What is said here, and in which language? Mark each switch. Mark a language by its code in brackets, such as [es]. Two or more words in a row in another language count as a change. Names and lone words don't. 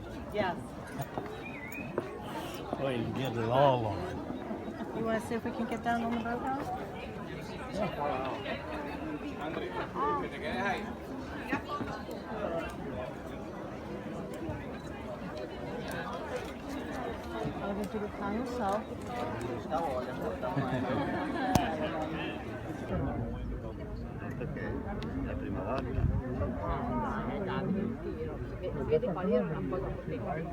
[en] Yes. Well, you get it all on. You want to see if we can get down on the boat house? [pt] Olha tudo que tá no sol. [it] La prima volta. Vedi quali erano un po' dopo te.